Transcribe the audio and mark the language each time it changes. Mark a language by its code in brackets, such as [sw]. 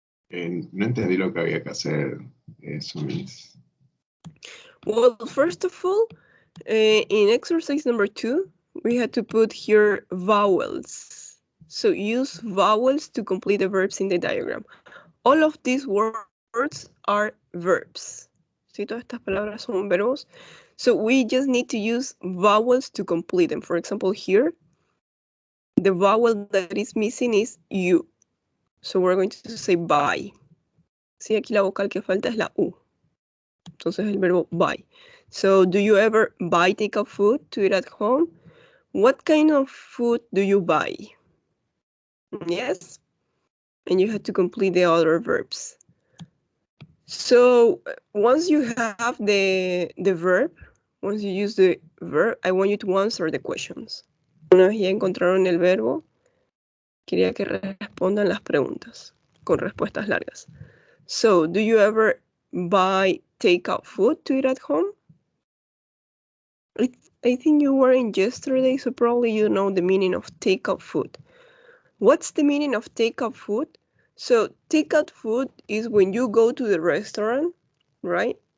[es] No entendí lo que había que hacer, Sumis. [en] Well, first of all, in exercise number 2, we had to put here vowels. So use vowels to complete the verbs in the diagram. All of these words are verbs. [es] Sí, todas estas palabras son verbos. [en] So we just need to use vowels to complete them. For example, here, the vowel that is missing is U. So we're going to say buy. [es] Sí, aquí la vocal que falta es la U. Entonces el verbo buy. [en] So, do you ever buy takeout food to eat at home? What kind of food do you buy? Yes. And you have to complete the other verbs. So, once you have the verb, once you use the verb, I want you to answer the questions. [es] Una vez ya encontraron el verbo, quería que respondan las preguntas con respuestas largas. [en] So, do you ever buy takeout food to eat at home? I think you were in yesterday, so probably you know the meaning of takeout food. What's the meaning of takeout food? So, takeout food is when you go to the restaurant, right?